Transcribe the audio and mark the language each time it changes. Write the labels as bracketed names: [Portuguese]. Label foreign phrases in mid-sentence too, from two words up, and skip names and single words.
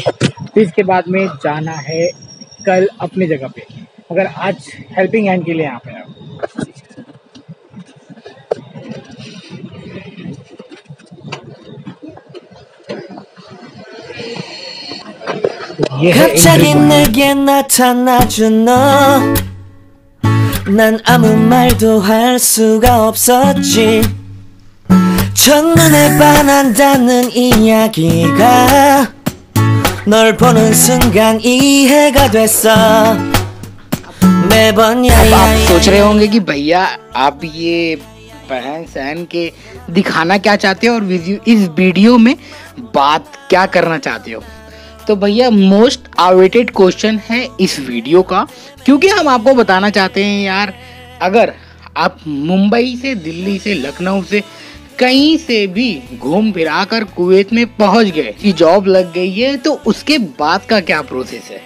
[Hindi] फिर इसके बाद में जाना है कल अपनी जगह पे, मगर आज [English] helping hand [Hindi] के लिए यहाँ पे आया हूँ। ये है [Korean] 갑자기 내게 나타나준 너, 난 아무 말도 할 수가 없었지. 첫눈에 반한다는 이야기가 널 보는 순간 이해가 됐어. 매번 [Hindi] अब आप सोच रहे होंगे कि भैया आप ये पहन सहन के दिखाना क्या चाहते हो और इस वीडियो में बात क्या करना चाहते हो। तो भैया [English] most awaited question [Hindi] है इस वीडियो का, क्योंकि हम आपको बताना चाहते हैं यार, अगर आप मुंबई से, दिल्ली से, लखनऊ से, कहीं से भी घूम फिरा कर कुवैत में पहुंच गए कि जॉब लग गई है, तो उसके बाद का क्या प्रोसेस है।